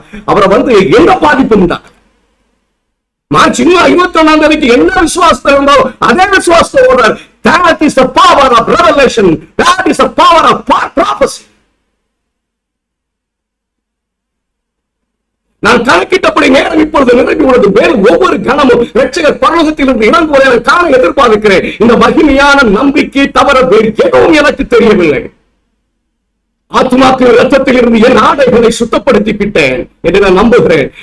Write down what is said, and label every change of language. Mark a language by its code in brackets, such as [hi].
[ta] அவரை வந்து என்ன பாதிப்பு உண்டாக மார்ச் 21 என்ன விசுவாசத்தை இருந்தாலும் அதே விசுவாசத்தை ஓடுறார். [en] That is the power of revelation. That is the power of prophecy. [ta] நான் கணக்கிட்டபடி நேரம் இப்பொழுது நிரம்பி உள்ளது. மேலும் ஒவ்வொரு கணமும் இரட்சகர் பரலோகத்திலிருந்து இறங்குவதை காண எதிர்பார்க்கிறேன். இந்த மகிமையான நம்பிக்கை தவிர வேறு எதுவும் எனக்கு தெரியவில்லை. ஆத்மாக்கு இரத்தத்தில் இருந்து என் ஆடைகளை சுத்தப்படுத்தி விட்டேன் என்று நான் நம்புகிறேன்.